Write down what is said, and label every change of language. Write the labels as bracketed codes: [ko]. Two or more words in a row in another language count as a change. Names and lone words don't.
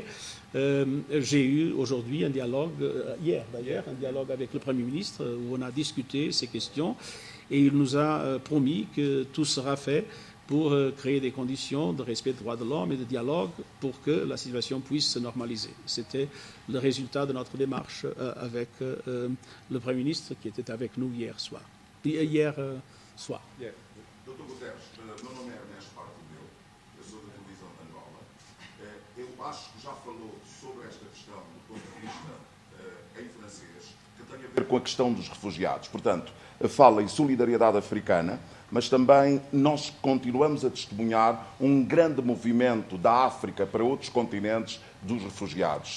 [fr] J'ai eu aujourd'hui un dialogue, hier d'ailleurs, un dialogue avec le Premier ministre où on a discuté ces questions et il nous a promis que tout sera fait pour créer des conditions de respect des droits de l'homme et de dialogue pour que la situation puisse se normaliser. C'était le résultat de notre démarche avec le Premier ministre qui était avec nous hier soir. Yeah. [pt] Dr. Guterres, meu nome é Ernesto Parto-Meu, eu sou da televisão de Angola. Eu acho que já falou sobre esta questão do ponto de vista em francês, que tem a ver com a questão dos refugiados. Portanto, fala em solidariedade africana, mas também nós continuamos a testemunhar um grande movimento da África para outros continentes dos refugiados.